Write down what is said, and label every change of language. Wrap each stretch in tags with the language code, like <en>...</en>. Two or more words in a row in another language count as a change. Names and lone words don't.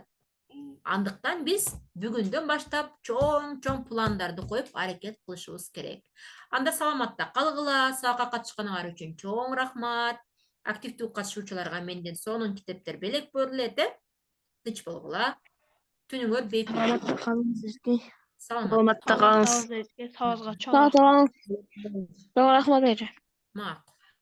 <ky>Андыктан биз бүгүндөн баштап чоң пландарды коюп аракет кылышыбыз керек. Анда саламатта калгыла, сабакка катышканыңар үчүн чоң рахмат. Активдүү катышуучуларга менден сонун китептер белек берилет, тынч болгула. Түнүңөр бейпил. Саламатта калыңыз сизге. Саламатта Саламатта калыңыз.</ky> <az>Sağ ol. Sağ ol. Sağ ol. Sağ ol. Sağ ol.</az> <ky>Макул.</ky>